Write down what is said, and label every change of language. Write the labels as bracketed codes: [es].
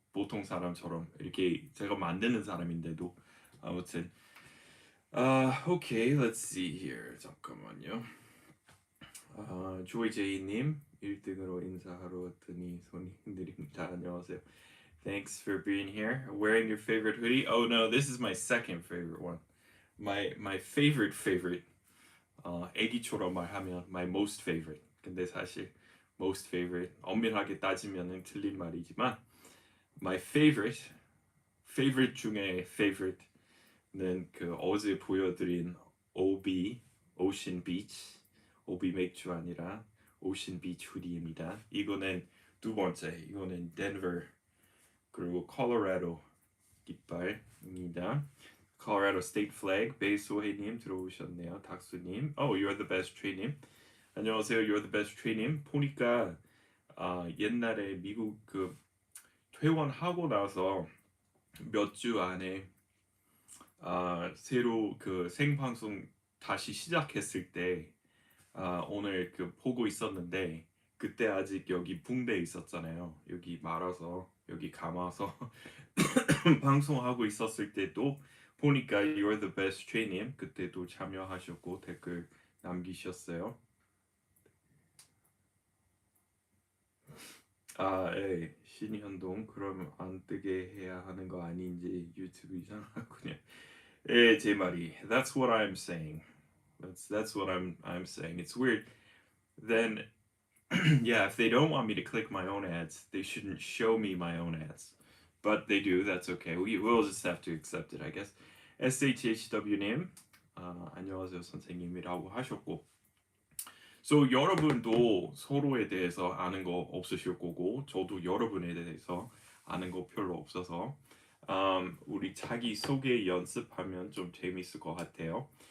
[ko] 보통 사람처럼 이렇게 제가 만드는 사람인데도 아무튼 오케이, [en] let's see here. [ko] 잠깐만요. 조이 제이님 1등으로 인사하러 왔더니 손이 흔들립니다. 안녕하세요. [en] Thanks for being here. Wearing your favorite hoodie? Oh no, this is my second favorite one. My favorite. [ko] 애기처럼 말하면 [en] my most favorite. [ko] 근데 사실 most favorite 엄밀하게 따지면은 틀린 말이지만 my favorite 중에 favorite는 그 어제 보여드린 OB Ocean Beach OB 맥주 아니라 Ocean Beach 후디입니다. 이거는 두 번째. 이거는 Denver 그리고 콜로라도 깃발입니다. Colorado State Flag 베이소해님 들어오셨네요. 닥수님, You're the best Trey님. 안녕하세요. You're the best Trey님. 보니까 옛날에 미국 그 퇴원하고 나서 몇 주 안에 새로 그 생방송 다시 시작했을 때 오늘 그 보고 있었는데 그때 아직 여기 붕대 있었잖아요. 여기 말아서 여기 감아서 방송하고 있었을 때도 보니까 You're the best Trey님 그때도 참여하셨고 댓글 남기셨어요. 신현동 그럼 안 뜨게 해야 하는 거 아닌지 유튜브 이상하군요. 제 말이 [en] That's what I'm saying. That's what I'm saying. It's weird. Then yeah, if they don't want me to click my own ads, they shouldn't show me my own ads. But they do. That's okay. We'll just have to accept it, I guess. [ko] SHHW님 안녕하세요 선생님이라고 하셨고 So 여러분도 서로에 대해서 아는 거 없으실 거고 저도 여러분에 대해서 아는 거 별로 없어서 우리 자기 소개 연습하면 좀 재밌을 것 같아요.